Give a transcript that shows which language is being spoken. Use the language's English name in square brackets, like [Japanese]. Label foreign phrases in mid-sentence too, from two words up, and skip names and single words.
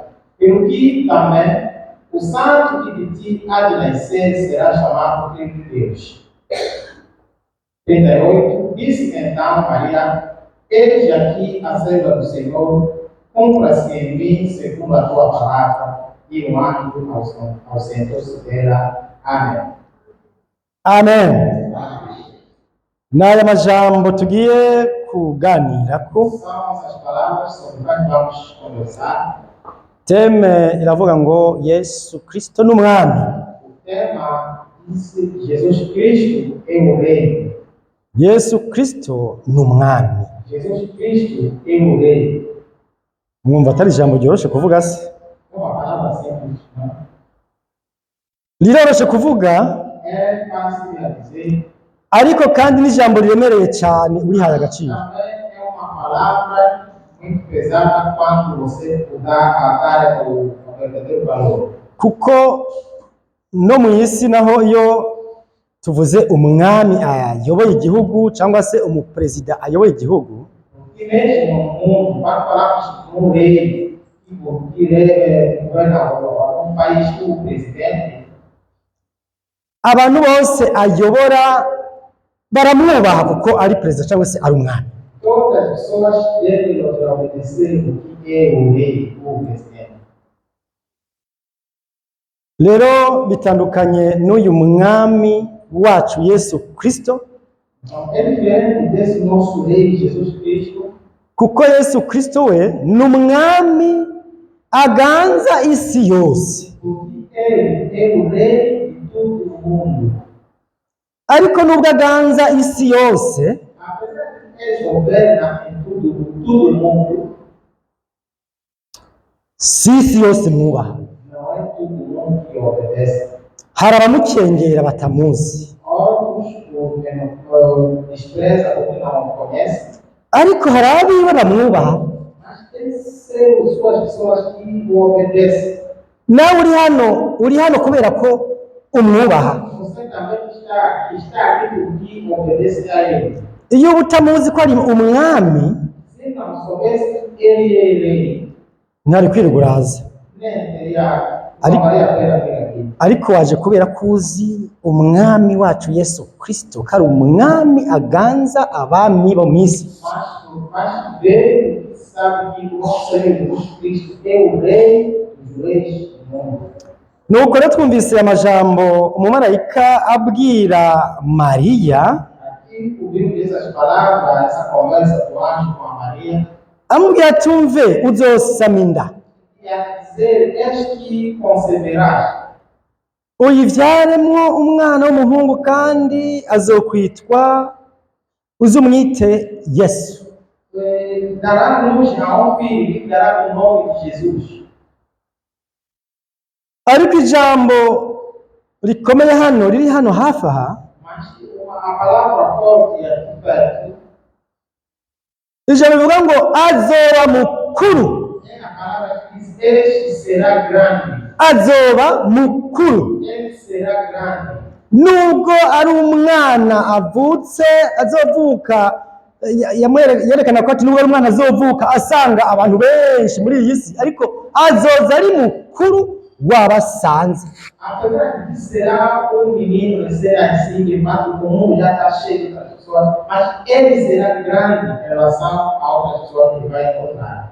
[Portuguese] Pelo que também o santo que de ti há de nascer será chamado Filho de Deus. 38. Disse então Maria: eis aqui a serva do Senhor, cumpra-se em mim segundo a tua palavra. E o anjo ausentou-se dela. Amém. Amen. [Rundi] N'aya majambo tugiye kuganirako. [Portuguese] São essas palavras sobre quais vamos conversar. [Rundi] Teme iravuga ngo Yesu Kristo n'umwami. [Portuguese] O tema diz que Jesus Cristo é o Rei. [Rundi] Yesu Kristo n'umwami. [Portuguese] Jesus Cristo é o Rei. [Rundi] Mwumva atari ijambo ryoroshe kuvuga se? [Portuguese] Uma palavra simples, não? [Rundi] Riroroshe kuvuga, [Portuguese] É fácil de dizer. [Rundi] ariko kandi n'ijambo riremereye cyane urihaye agaciro. [Portuguese] Também é uma palavra muito pesada quando você dar o verdadeiro valor. [Rundi] Kuko no mu isi naho iyo tuvuze umwami ayoboye igihugu cyangwa se umuperezida ayoboye igihugu, [Portuguese] E mesmo no mundo, quando falamos no rei, que governa um país, o presidente, [Rundi] abantu bose ayobora baramwubaha kuko ari perezida cyangwa se ari umwami. [Portuguese] todas as pessoas devem obedecer o que é o rei, o presidente. [Rundi] Rero bitandukanye n'uyu mwami wacu Yesu Kristo, [Portuguese] Então, é diferente desse nosso rei, Jesus Cristo, [Rundi] kuko Yesu Kristo we n'umwami aganza isi yose. [Portuguese] porque ele é o rei de todo o mundo. [Rundi] Ariko nubwo aganza isi yose, [Portuguese] Apesar de que ele governa em todo o mundo, [Rundi] si isi yose mwubaha. [Portuguese] não é todo mundo que obedece. [Rundi] Hari abamukengera batamuzi, [Portuguese] Outros o despreza ou que não conhece, [Rundi] ariko hari abiwe bamwubaha. [Portuguese] mas tem suas pessoas que o obedecem. [Rundi] Nawe uri hano kubera ko umwubaha. [Portuguese] Você também está aqui porque obedece a ele. [Rundi] Iyo utamuzi ko ari umwami, [Portuguese] Se não soubesse, ele é rei. [Rundi] ntari kwiruguraza. [Portuguese] Nem teria, não valia a pena vir aqui. [Rundi] Ariko waje kubera ko uzi umwami wacu Yesu Kristo ko ari umwami aganza abami bo mu isi. [Portuguese] Mas veio, sabe que o nosso Senhor Jesus Cristo é o rei dos reis do mundo. [Rundi] Nuko rero twumvise amajambo umumarayika abwira Mariya, [Portuguese] Aqui ouvimos essas palavras, essa conversa do anjo com a Maria, [Rundi] amubwira tumve uzosama inda, [Portuguese] e a dizer: eis que conceberás, [Rundi] uyivyaremwo umwana w'umuhungu kandi azokwitwa uzumwite Yesu. [Portuguese] dará luz a filho, e dará o nome de Jesus. [Rundi] Ariko ijambo rikomeye hano riri hano hafi aha, [Portuguese] Mas a palavra forte aqui perto [Rundi] ijambo rivuga ngo azoba mukuru. [Portuguese] é a palavra que diz: este será grande. [Rundi] Azoba mukuru. [Portuguese] Ele será grande. [Rundi] Nubwo ari umwana avutse azovuka, yerekana ko ati nubwo ari umwana azovuka asanga abantu benshi muri iyi si, ariko azoza ari mukuru wabasanze. [Portuguese] Apesar de será menino, ele será assim, de fato, o mundo já está cheio de pessoas, mas ele será grande em relação a outras pessoas que vai encontrar.